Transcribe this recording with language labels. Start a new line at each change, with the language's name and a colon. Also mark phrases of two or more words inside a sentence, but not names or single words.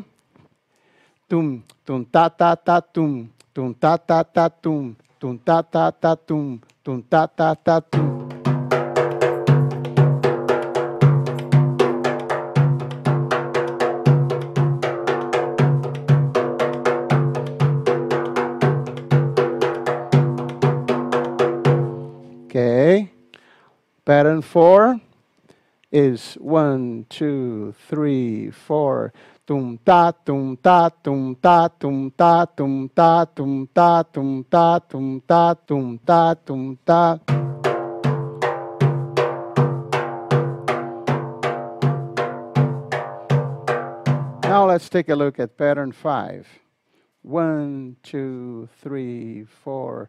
English: Tum, tum, ta, ta, ta, tum, tum, ta, ta, ta, tum, tum, ta, ta, ta, tum, tum, ta, ta, ta, tum. Okay. Pattern 4 is 1, 2, 3, 4. Tum ta tum ta tum ta tum ta tum ta tum ta tum ta tum ta tum ta tum ta. Now let's take a look at pattern 5. 1, 2, 3, 4.